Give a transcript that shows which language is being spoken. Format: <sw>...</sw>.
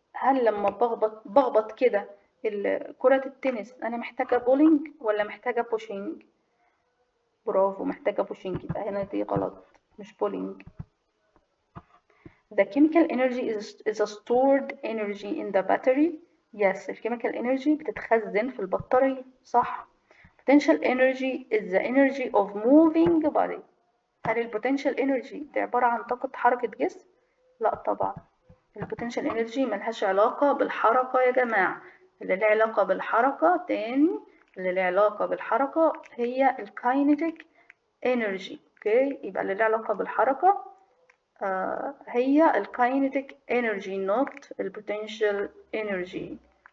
<ar>هل لما بخبط كده كرة التنس أنا محتاجة بولينج ولا محتاجة بوشينج؟ برافو، محتاجة بوشينج. يبقى هنا دي غلط، مش بولينج.</ar> <en>The chemical energy is a stored energy in the battery.</en> <ar>Yes, الchemical energy بتتخزن في البطارية، صح.</ar> <en>Potential energy is the energy of moving body.</en> <ar>هل البوتنشال energy دي عبارة عن طاقة حركة جسم؟ لا طبعا، البوتنشال energy ملهاش علاقة بالحركة يا جماعة. اللي لها علاقة بالحركة تاني، اللي لها علاقة بالحركة هي الكاينيتيك energy. اوكي، يبقى اللي لها علاقة بالحركة هي الكاينيتيك energy not البوتنشال energy.</ar>